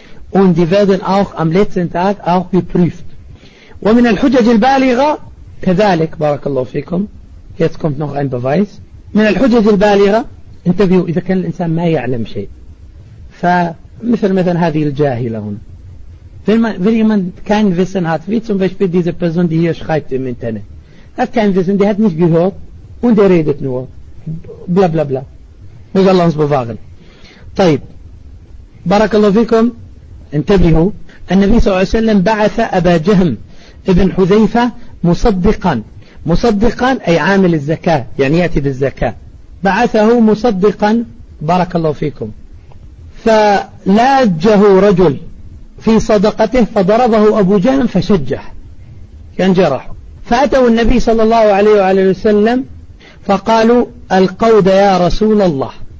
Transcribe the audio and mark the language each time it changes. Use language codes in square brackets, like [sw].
[de] Und die werden auch am letzten Tag auch geprüft. [ar] وَمِنَ الْحُجَّةِ الْبَالِغَةِ كَذَلِكْ بَارَكَ اللَّهُ فِيكُمْ. [de] Jetzt kommt noch ein Beweis. [ar] مِنَ الْحُجَّةِ الْبَالِغَةِ. Interview, إذا كان الإنسان ما يعلم شيء. فمثل مثلا هذه الجاهلة هنا. [de] Wenn jemand kein Wissen hat, wie zum Beispiel diese Person, die hier schreibt im Internet, hat kein Wissen, die hat nicht gehört und er redet nur. Bla bla bla. Möge Allah uns bewahren. [ar] طيب. Barakallahu fikum. انتبهوا. النبي صلى الله عليه وسلم بعث أبا جهم ابن حذيفة مصدقا. مصدقا أي عامل الزكاة. يعني يأتي بالزكاة. بعثه مصدقا. Barakallahu fikum. فلاجه رجل في صدقته فضربه أبو جهم فشجح ينجرح فأتوا النبي صلى الله عليه وعلى وسلم فقالوا القود يا رسول الله.